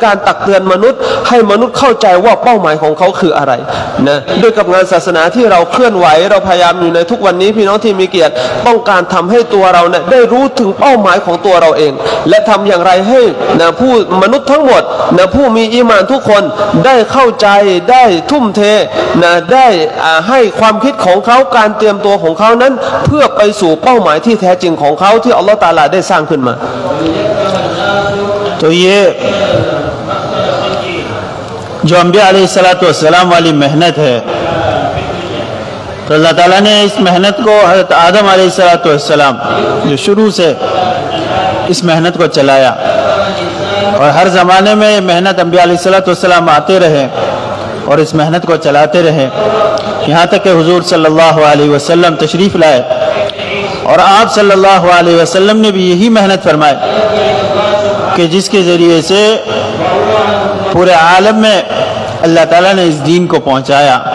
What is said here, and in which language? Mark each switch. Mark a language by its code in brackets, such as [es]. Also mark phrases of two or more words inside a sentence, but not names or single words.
[th] การตักเตือนมนุษย์ให้มนุษย์เข้าใจว่าเป้าหมายของเขาคืออะไรนะด้วยกับงานศาสนาที่เราเคลื่อนไหวเราพยายามอยู่ในทุกวันนี้พี่น้องที่มีเกียรติต้องการทำให้ตัวเราเนี่ยได้รู้ถึงเป้าหมายของตัวเราเองและทำอย่างไรให้นะผู้มนุษย์ทั้งหมดนะผู้มีอีหม่านทุกคนได้เข้าใจได้ทุ่มเทนะได้ให้ความคิดของเขาการเตรียมตัวของเขานั้นเพื่อไปสู่เป้าหมายที่แท้จริงของเขาที่อัลลอฮฺตะอาลาได้สร้างขึ้นมา [hi] तो ये जो अंबिया अलैहिस्सलाम वाली मेहनत है तो अल्लाह ताला ने इस मेहनत को हज़रत आदम अलैहिस्सलाम जो शुरू से इस मेहनत को चलाया और हर ज़माने में ये मेहनत अंबिया अलैहिस्सलाम आते रहे और इस मेहनत को चलाते रहे यहाँ तक कि हुजूर [ar] صلى الله عليه وسلم [hi] तशरीफ़ लाए और आप [ar] صلى الله عليه وسلم [hi] ने भी यही मेहनत फरमाई कि जिसके ज़रिए से पूरे आलम में अल्लाह ताला ने इस दीन को पहुँचाया